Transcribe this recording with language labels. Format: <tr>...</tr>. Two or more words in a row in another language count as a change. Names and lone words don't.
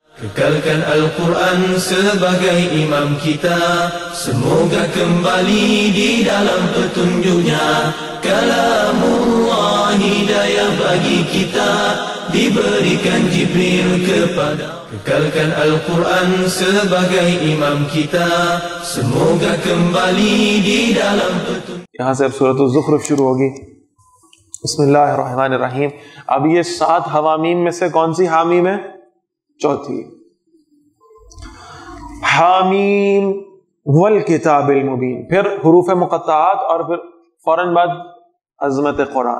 <ms>Kekalkan Al-Quran sebagai imam kita, semoga kembali di dalam petunjuknya. Kalamullah hidayah bagi kita, diberikan Jibril kepada. Kekalkan Al-Quran sebagai imam kita, semoga kembali di dalam petunjuk.</ms> <ur>یہاں سے اب سورۃ الزخرف شروع ہوگی.</ur> <ar>بسم اللہ الرحمن الرحیم.</ar> <ur>اب یہ 7 حوامیم میں سے کون سی حامیم ہے؟ چوتھی.</ur> <ar>حامیم والکتاب المبین،</ar> <ur>پھر حروف مقطعات اور پھر فوراً بعد عظمت قرآن.</ur>